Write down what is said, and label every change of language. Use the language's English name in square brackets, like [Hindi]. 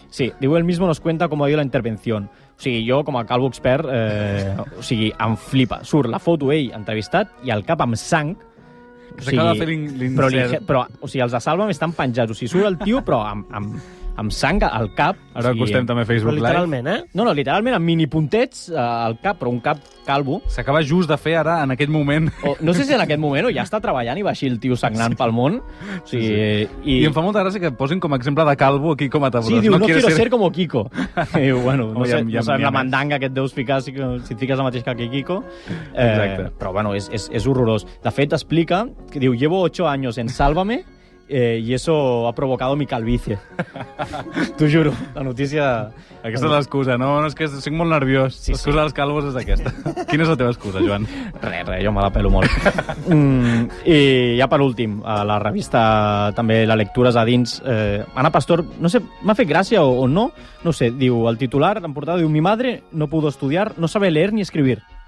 [Spanish] Sí, [Catalan] diu, [Spanish] él mismo nos cuenta cómo ha ido la intervención. [Catalan] O sigui, jo, com a calvo expert, em flipa. Surt la foto ell entrevistat i el cap amb sang. O sigui, però els de Sálvame estan penjats. O sigui, surt el tio, però amb sang al cap. Ara acostem també a Facebook Live. Literalment, No, literalment, amb mini puntets al cap, però un cap calvo. S'acaba just de fer ara, en aquest moment. No sé si en aquest moment o ja està treballant i va així el tio sagnant pel món. O sigui, I em fa molta gràcia que posin com a exemple de calvo aquí com a Matamoros. [Spanish] Sí, [Catalan] diu, [Spanish] no quiero ser como Kiko. [Catalan] I diu, bueno, no sé, la mandanga que et deus ficar si et fiques el mateix que Kiko. Exacte. Però, bueno, és horrorós. De fet, explica que diu, [Spanish] llevo 8 años en Sálvame y eso ha provocado mi calvicie. [Catalan] T'ho juro, la notícia... Aquesta és l'excusa, no? És que estic molt nerviós. Sí, L'excusa dels calvos és aquesta. Quina és la teva excusa, Joan? Res, jo me la pelo molt. I ja per últim, a la revista també la lectures a dins, Ana Pastor, no sé, m'ha fet gràcia o no, no sé, diu, el titular, en portada, diu, [Spanish] mi madre no pudo estudiar, no sabe leer ni escribir.